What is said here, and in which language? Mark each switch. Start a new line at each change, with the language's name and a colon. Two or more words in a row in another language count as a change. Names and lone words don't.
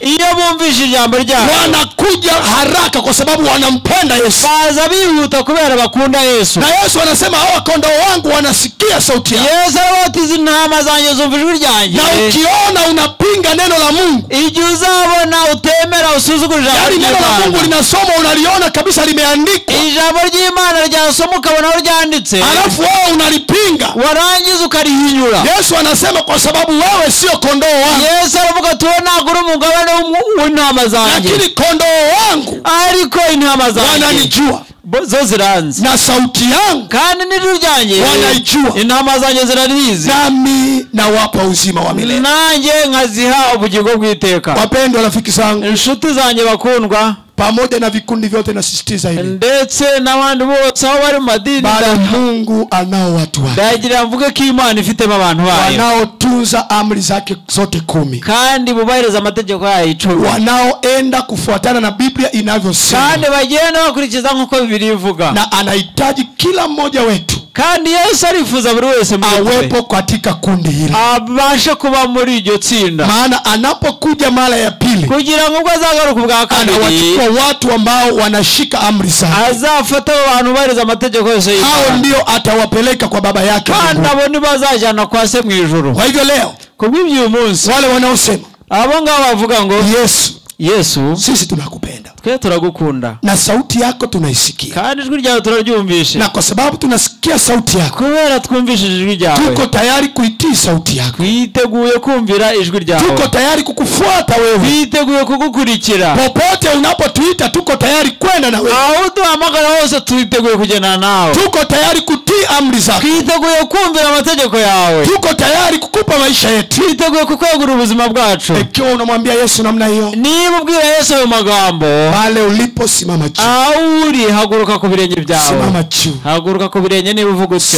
Kinyarwanda: iyo bumvise ijambo ryayo
Swahili: wanakuja haraka kwa sababu wanampenda Yesu.
Kinyarwanda: baza bihuta kubera bakunda Yesu.
Swahili: Na Yesu anasema hawa kondoo wangu wanasikia sauti yangu.
Kinyarwanda: Yesu arabatiza intama zanjye zumva ijwi ryanjye.
Swahili: Na ukiona unapinga neno la Mungu,
Kinyarwanda: igihe uzabona utemera usuzugura ijambo
Swahili: yaani neno la Mungu linasoma unaliona kabisa limeandikwa,
Kinyarwanda: ijambo ry'Imana ryasoma ukabona aho ryanditse,
Swahili: alafu wewe unalipinga,
Kinyarwanda: warangiza ukarihinyura.
Swahili: Yesu anasema kwa sababu wewe sio kondoo wangu.
Kinyarwanda: Yesu aravuga ati wowe ntabwo uri umugabane w'intama zanjye,
Swahili: lakini kondoo wangu
Kinyarwanda: ariko intama zanjye
Swahili: wananijua
Kinyarwanda: zo ziranzi,
Swahili: na sauti yangu
Kinyarwanda: kandi n'ijwi ryanjye
Swahili: wanaijua,
Kinyarwanda: intama zanjye zirarizi,
Swahili: nami nawapa uzima wa milele,
Kinyarwanda: nanjye nkaziha ubugingo bw'iteka.
Swahili: Wapendwa rafiki zangu,
Kinyarwanda: inshuti zanjye bakundwa,
Swahili: pamoja na vikundi vyote nasisitiza hili,
Kinyarwanda: ndetse n'abandi bose aho bari mu madini,
Swahili: bali Mungu anao watu wake,
Kinyarwanda: ndagira mvuge ko Imana ifitemo abantu bayo
Swahili: wanaotunza amri zake zote 10,
Kinyarwanda: kandi bubahiriza amategeko yayo 10,
Swahili: wanaoenda kufuatana na Biblia inavyosema,
Kinyarwanda: kandi bagenda bakurikiza nk'uko Biblia ivuga.
Swahili: Na anahitaji kila mmoja wetu,
Kinyarwanda: kandi Yesu arifuza buri wese
Swahili: awepo katika kundi hili,
Kinyarwanda: abashe kuba muri iryo tsinda.
Swahili: Maana anapokuja mara ya pili,
Kinyarwanda: kugira ngo azagaruka ubwa kabiri,
Swahili: anawachukua watu ambao wanashika amri zake,
Kinyarwanda: azafata abantu bariza amategeko yose y'Imana,
Swahili: hao ndio atawapeleka kwa baba yake,
Kinyarwanda: kandi abo ni bazajana kwa se mu ijuru.
Swahili: Kwa hivyo leo
Kinyarwanda: kubw'ibyo uyu munsi
Swahili: wale wanaosema
Kinyarwanda: abo ngabo bavuga ngo Yesu
Swahili: sisi tunakupenda,
Kinyarwanda: twe turagukunda,
Swahili: na sauti yako tunaisikia,
Kinyarwanda: kandi ijwi ryawe turaryumvishe,
Swahili: na kwa sababu tunasikia sauti yako,
Kinyarwanda: kubera twumvishije ijwi ryawe,
Swahili: tuko tayari kuitii sauti yako,
Kinyarwanda: twiteguye kumvira ijwi ryawe,
Swahili: tuko tayari kukufuata wewe,
Kinyarwanda: twiteguye kugukurikira
Swahili: popote unapotuita, tuko tayari kwenda na wewe,
Kinyarwanda: aho duhamagara hose twiteguye kugenda nawe,
Swahili: tuko tayari kutii amri zako,
Kinyarwanda: twiteguye kumvira amategeko yawe,
Swahili: tuko tayari kukupa maisha yetu,
Kinyarwanda: twiteguye kukwegura ubuzima bwacu.
Swahili: Ikiwa unamwambia Yesu namna hiyo,
Kinyarwanda: ubwira Yesu ayo magambo,
Swahili: pale ulipo simama juu,
Kinyarwanda: uri haguruka ku birenge byawe,
Swahili: simama juu,
Kinyarwanda: haguruka ku birenge niba uvuga utyo,